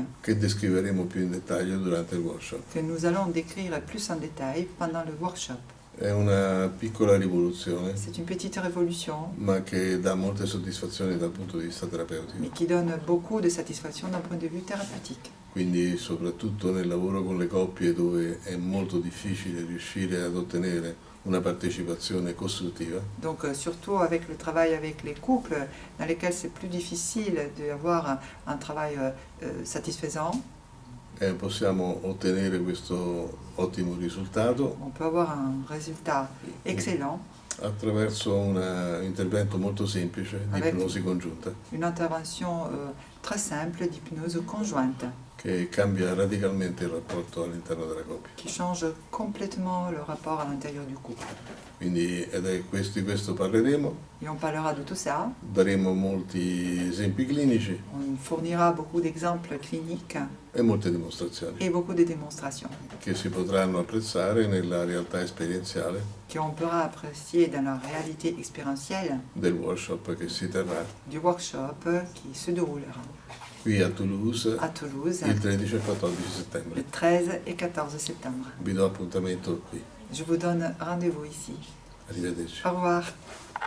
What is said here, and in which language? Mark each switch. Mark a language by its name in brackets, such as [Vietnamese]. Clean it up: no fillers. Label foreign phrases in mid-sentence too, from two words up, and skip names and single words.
[Italian] che descriveremo più in dettaglio durante il workshop. [French] que nous allons décrire plus en détail pendant le workshop. [Italian] È una piccola rivoluzione, [French] C'est une petite révolution, [Italian] ma che dà molte soddisfazioni dal punto di vista [French] mais [Italian] terapeutico. [French] qui donne beaucoup de satisfaction d'un point de vue thérapeutique. [Italian] Quindi soprattutto nel lavoro con le coppie dove è molto difficile riuscire ad ottenere una partecipazione costruttiva, [French] Donc surtout avec le travail avec les couples, dans lesquels c'est plus difficile d'avoir un travail satisfaisant, [Italian] possiamo ottenere questo ottimo risultato [French] on peut avoir un résultat excellent [Italian] attraverso un intervento molto semplice di [French] Avec- [Italian] ipnosi congiunta [French] une intervention très simple d'hypnose conjointe [Italian] che cambia radicalmente il rapporto all'interno della coppia. [French] qui change complètement le rapport à l'intérieur du couple. [Italian] Quindi di questo parleremo, [French] Et on parlera de tout ça, [Italian] daremo molti esempi clinici [French] on fournira beaucoup d'exemples cliniques [Italian] e molte dimostrazioni [French] et beaucoup de démonstrations [Italian] che si potranno apprezzare nella realtà esperienziale [French] qu'on pourra apprécier dans la réalité expérientielle [Italian] del workshop che si terrà [French] du workshop qui se déroulera [Italian] qui a Toulouse [French] à Toulouse [Italian] il 13 e 14 settembre. [French] le 13 et 14 septembre. [Italian] Vi do appuntamento qui. [French] Je vous donne rendez-vous ici. [Italian] Arrivederci. [French] Au revoir.